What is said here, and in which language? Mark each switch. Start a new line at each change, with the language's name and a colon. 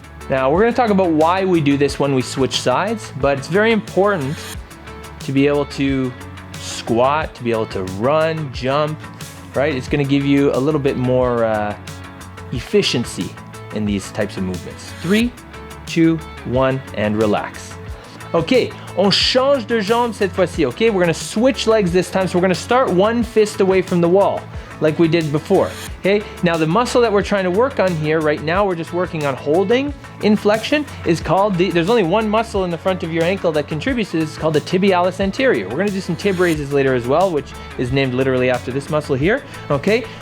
English: Now we're going to talk about why we do this when we switch sides, but it's very important to be able to squat, to be able to run, jump, right? It's going to give you a little bit more efficiency in these types of movements. 3, 2, 1, and relax.
French: Okay, on change de jambe cette fois-ci, okay?
English: We're gonna switch legs this time, so we're gonna start one fist away from the wall, like we did before, okay? Now the muscle that we're trying to work on here, right now we're just working on holding in flexion, is called there's only one muscle in the front of your ankle that contributes to this, it's called the tibialis anterior. We're gonna do some tib raises later as well, which is named literally after this muscle here, okay?